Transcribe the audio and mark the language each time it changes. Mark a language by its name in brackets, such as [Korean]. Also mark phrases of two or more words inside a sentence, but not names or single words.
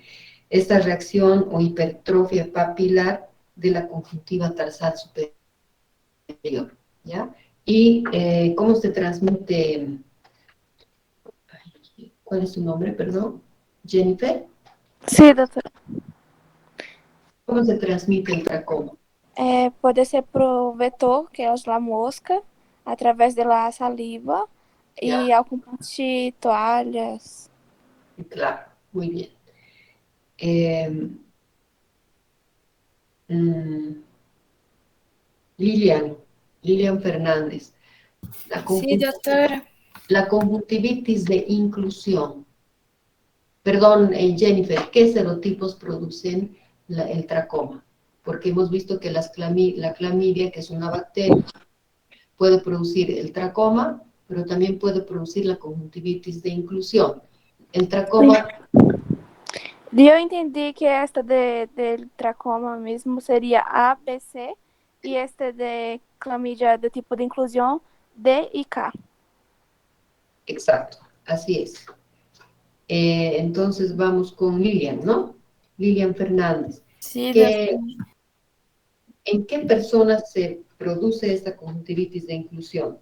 [Spanish] Esta reacción o hipertrofia papilar de la conjuntiva tarsal superior, ¿ya? Y ¿cómo se transmite? ¿Cuál es su nombre, perdón? Jennifer. Sí, doctora. ¿Cómo se transmite el tracoma? [Portuguese] Pode ser por vetor, que é a mosca, através da saliva e ao compartir toalhas. [Spanish] Claro, muy bien. Lilian Fernández. Sí, doctora. La conjuntivitis de inclusión. Perdón, Jennifer, ¿qué serotipos producen el tracoma? Porque hemos visto que la clamidia, que es una bacteria, puede producir el tracoma, pero también puede producir la conjuntivitis de inclusión. El tracoma... [Portuguese] Eu entendi que [Spanish] esta del tracoma [Portuguese] mesmo seria A, B, C, e este de clamídia de tipo de inclusão D y K. [Spanish] Exacto, así es. Entonces vamos con Lilian, ¿no? Lilian Fernández. Sí, ¿En qué personas se produce esta conjuntivitis de inclusión?